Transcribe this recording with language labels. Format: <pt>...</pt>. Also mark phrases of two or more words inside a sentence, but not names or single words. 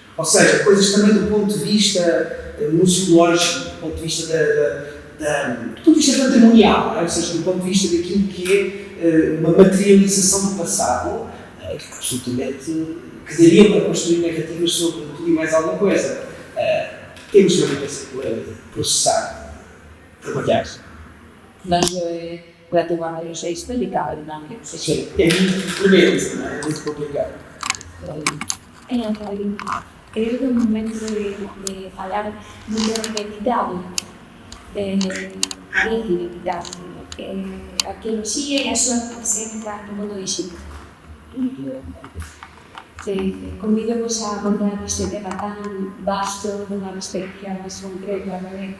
<pt>Ou seja, coisas também do ponto de vista museológico, do ponto de vista patrimonial, ou seja, do ponto de vista daquilo que é uma materialização do passado, absolutamente que dariam para construir narrativas sobre tudo e mais alguma coisa. Temos realmente a processar, trabalhar. Nós, relativamente a isto, dedicava-lhe não é? Sim, é muito complemento, não é? Muito complicado.</pt> <gl>Creo que é o momento de falar de identidade. A identidade. A arqueoloxía e a súa presenza no mundo digital. Convidamos a abordar este tema tan vasto dunha perspectiva máis concreta, non é?</gl>